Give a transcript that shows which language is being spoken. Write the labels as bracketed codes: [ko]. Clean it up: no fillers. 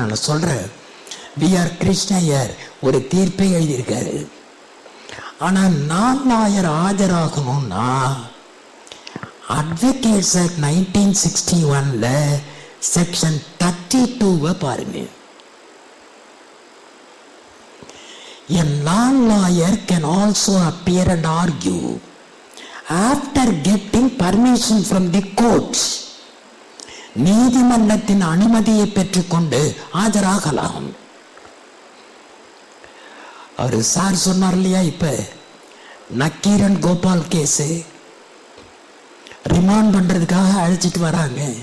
[ta] நான் சொல்றேன், வி.ஆர். கிருஷ்ணய்யர் ஒரு தீர்ப்பே எழுதியிருக்காரு. ஆனா நான் லாயர் ஆஜராகணும்னா அட்வொகேட்ஸ் ஆக்ட் 1961 செக்ஷன் 32 பாருங்க. [en] A non-lawyer can also appear and argue after getting permission from the court. [ta] நீதிமன்றத்தின் அனுமதியை பெற்றுக்கொண்டு ஆஜராகலாம். அவரு சார் சொன்னார் இல்லையா, இப்ப நக்கீரன் கோபால் கேஸ் ரிமாண்ட் பண்றதுக்காக அழைச்சிட்டு வராங்க.